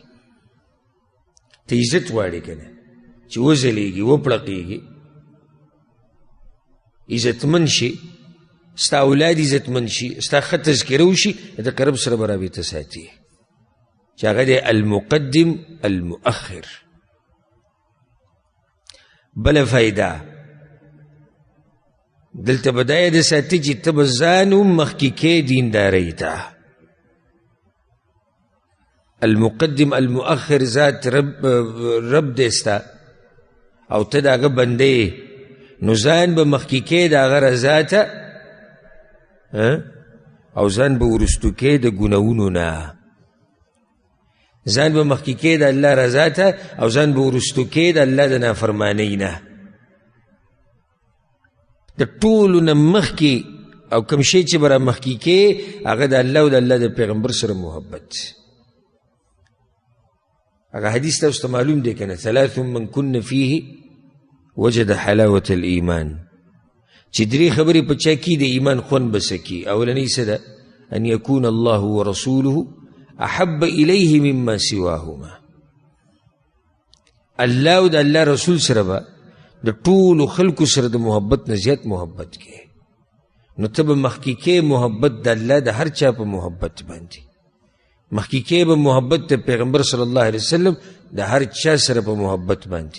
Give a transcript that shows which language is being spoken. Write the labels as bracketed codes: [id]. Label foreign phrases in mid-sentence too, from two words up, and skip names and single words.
[ps] ته عزت غواړې که نه چې وځلیږي وپړقېږي، عزتمن شي، ستا اولاد عزتمن شي، ستا ښه تذکره وشي، د هغه رب سره به رابطه ساتي چې هغه دی [ar] المقدم المؤخر. [ps] بله فایده دلته به دا یاد ساتي چې ته به ځان هم مخکې کې دیندارۍ ته. [ar] المقدم المؤخر [ps] ذات رب دی ستا او ته د هغه بندې، نو ځان به مخکې کې د هغه رضا ته او ځان به وروستو کې د ګناهونو نه. ځان به مخکې کې د الله رضا ته او ځان به وروستو کې د الله د نافرمانۍ نه. د ټولو نه مخکې او کوم شی چې به را مخکې کې هغه د الله او د الله د پیغمبر سره محبت. هغه حدیث تاسو ته معلوم دی که نه؟ [ar] ثلاث من کن فیه وجد حلاوة الایمان، [ps] چې درې خبرې په چا کې د ایمان خوند به سکي. اولنۍ څه ده؟ [ar] ان یکون الله ورسوله احب الیه مما سواهما. [ps] الله او د الله رسول سره به د ټولو خلکو سره د محبت نه زیات محبت کې. نو ته به مخکې کې محبت د الله د هر چا په محبت باندې، مخکې کې به محبت د پیغمبر [ar] صلی الله علیه وسلم [ps] د هر چا سره په محبت باندې.